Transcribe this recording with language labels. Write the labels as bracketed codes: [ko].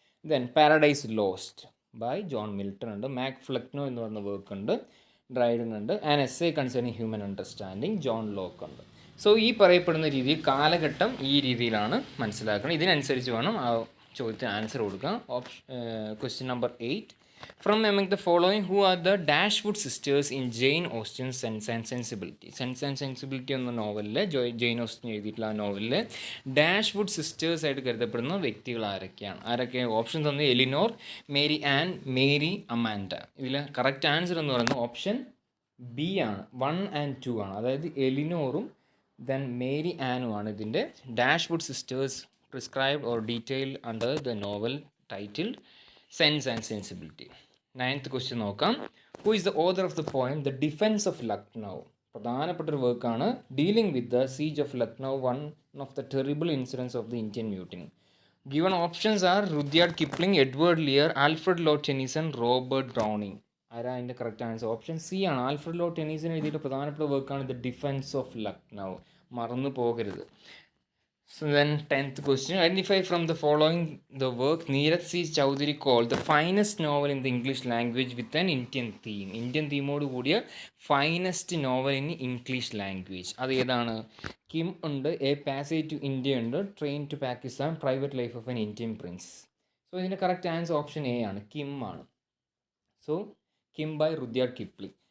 [ml] Then paradise lost by John Milton ഉണ്ട്, Mac Flecknoe എന്ന് പറഞ്ഞ വർക്ക് ഉണ്ട്, ഡ്രൈഡൻ ഉണ്ട്. An essay concerning human understanding John Locke ഉണ്ട്. സോ ഈ പറയപ്പെടുന്ന രീതിയിൽ കാലഘട്ടം ഈ രീതിയിലാണ് മനസ്സിലാക്കണം. ഇതിനനുസരിച്ച് വേണം ആ ചോദ്യത്തിന് ആൻസർ കൊടുക്കാം. Question number 8. [en] From among the following, who are the Dashwood sisters in Jane Austen's Sense and Sensibility? [ml] Sense and Sensibility എന്ന നോവലിൽ ജെയിൻ ഓസ്റ്റൻ എഴുതിയിട്ടുള്ള ആ നോവലിൽ ഡാഷ്വുഡ് സിസ്റ്റേഴ്സ് ആയിട്ട് കരുതപ്പെടുന്ന വ്യക്തികൾ ആരൊക്കെയാണ്? ആരൊക്കെ ഓപ്ഷൻ തന്നെ? Eleanor, Mary an, Mary Amanda. ഇതിൽ കറക്റ്റ് ആൻസർ എന്ന് പറയുന്നത് ഓപ്ഷൻ ബി ആണ്. 1 and 2 ആണ്. അതായത് എലിനോറും ദെൻ മേരി ആനുമാണ് ഇതിൻ്റെ ഡാഷ്വുഡ് sisters [en] Prescribed or detailed under the novel titled sense and sensibility. [ml] 9th question നോക്കാം. [en] Who is the author of the poem the defence of Lucknow? [ml] പ്രധാനപ്പെട്ടൊരു വർക്കാണ്. [en] Dealing with the siege of Lucknow, one of the terrible incidents of the Indian mutiny. Given options are Rudyard Kipling, Edward Lear, Alfred Lord Tennyson, Robert Browning. [ml] ആരാ അതിൻ്റെ correct answer? Option C ആണ്. Alfred Lord Tennyson എഴുതിയിട്ട് പ്രധാനപ്പെട്ട വർക്കാണ് the defence of Lucknow. മറന്നു പോകരുത്. [en] So then 10th question. Identify from the following the work Neeraj C. Chowdhury called the finest novel in the English language with an Indian theme. [ml] Indian തീമോട് കൂടിയ [en] Finest novel in English language. [ml] അത് ഏതാണ്? Kim ഉണ്ട്, A passage to India ഉണ്ട്, train to Pakistan, private life of an Indian Prince. So ഇതിൻ്റെ correct answer option A ആണ്, Kim ആണ്. So Kim by റുദ്യാർഡ് Kipling.